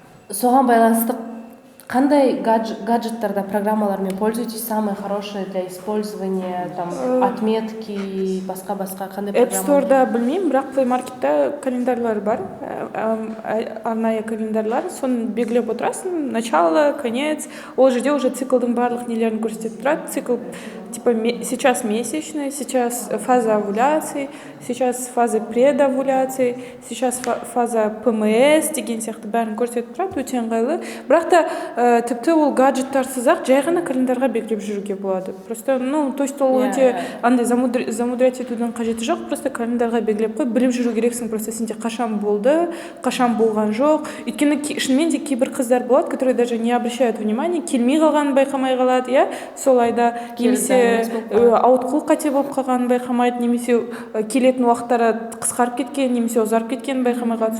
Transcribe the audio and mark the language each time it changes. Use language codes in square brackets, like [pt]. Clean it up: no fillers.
[kk] Соған байланысты қандай гаджеттарда, программалармен [ru] пользуетесь, самые хорошие для использования, [kk] отметки, басқа қандай программа? App Store'да білмеймін, бірақ Play Market'та календарлар бар, арнайы календарлар, соны белгілеп отырасың, [ru] начало, конец, [kk] ол жерде уже циклдың барлық нелерін көрсетіп тұрады. [ru] Цикл типа сейчас месячный, сейчас фаза овуляции, сейчас фаза предовуляции, сейчас фаза ПМС [kk] деген сияқты бәрін көрсетіп тұрады, өте ыңғайлы. Бірақ та тіпті ол гаджеттарсыз-ақ жай ғана календарға белгілеп жүруге болады. Просто, то есть ол өте андай замудрять етудің қажеті жоқ, просто календарға белгілеп қой, біліп жүру керексің, просто сенде қашан болды, қашан болған жоқ. Өйткені шынымен де кейбір қыздар болады, [ru] которые даже не обращают внимания, [kk] келмей қалғанын байқамай қалады, сол айда, немесе ауытқу қате болып қалғанын байқамайды, немесе келетін уақыттары қысқарып кеткен, немесе ұзарып кеткенін байқамай қалады.